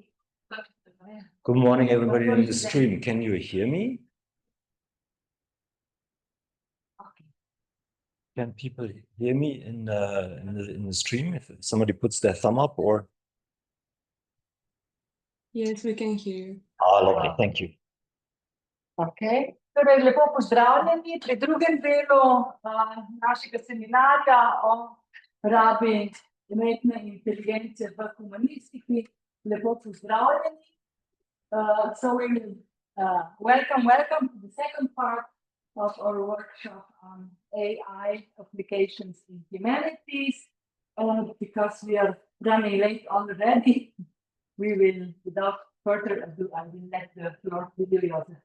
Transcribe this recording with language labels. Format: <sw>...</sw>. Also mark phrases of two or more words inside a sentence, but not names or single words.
<en>Good morning, everybody in the stream. Can you hear me? Can people hear me in the stream? If somebody puts their thumb up or... Yes, we can hear you. Ah, lovely. Thank you. Okay.</en> <sl>Torej, lepo pozdravljeni pri drugem delu našega seminarja o rabi umetne inteligence v humanistiki. Lepo pozdravljeni.</sl> <en>So we will welcome to the second part of our workshop on AI applications in humanities. Because we are running late already, we will, without further ado, I will let the floor to you, Josef.</en>